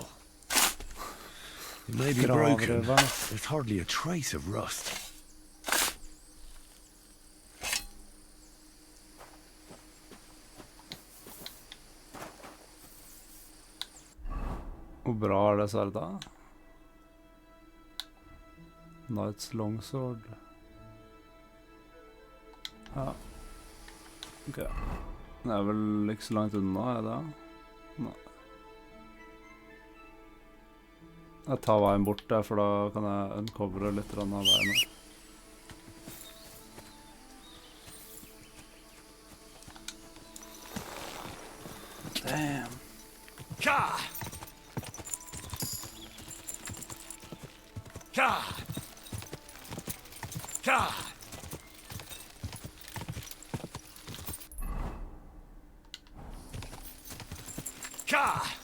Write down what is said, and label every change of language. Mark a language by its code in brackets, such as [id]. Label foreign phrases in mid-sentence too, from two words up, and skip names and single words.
[en] It may be broken. [no] Gravrøveren. [en] There's hardly a trace of rust. [no] Hvor bra er det sverdet? [en] Knight's longsword. [no] Ja. Ok. Det er vel ikke så langt unna, er det? Nei. Jeg tar veien bort der, for da kan jeg uncovere litt av veien her. [en] Damn. Ka! Ka! Ka! Ka!